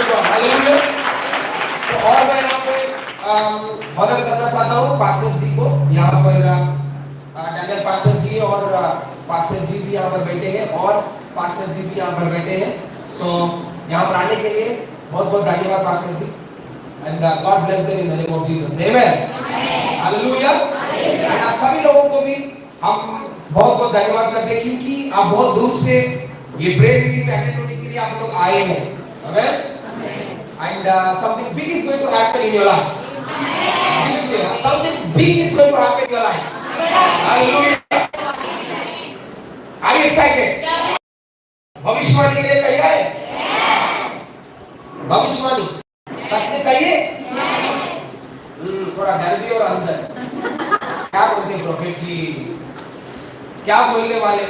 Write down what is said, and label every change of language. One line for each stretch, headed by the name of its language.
Hindi: Hallelujah. तो और मैं यहाँ पे ऑनर करना चाहता हूँ पास्टर जी को। यहाँ पर डैनियल पास्टर जी और पास्टर जी भी यहाँ पर बैठे हैं और पास्टर जी भी यहाँ पर बैठे हैं। सो यहाँ पर आने के लिए बहुत बहुत धन्यवाद pastor ji.
English: And God bless them in the name of Jesus. Amen. Hallelujah.
Hindi: And आप सभी लोगों को भी हम बहुत बहुत धन्यवाद करते हैं क्योंकि आप बहुत दूर से ये प्रेयर मीटिंग में अटेंड होने के लिए आप लोग आए हैं।
English: Amen. And something big is going to happen in your life. Amen. Something big is going to happen in your life. Hallelujah. Are you excited?
Hindi: भविष्यवाणी के लिए तैयार है? भविष्यवाणी सच में चाहिए? थोड़ा डर भी और अंदर क्या बोलते हैं प्रोफेट जी? क्या बोलने वाले?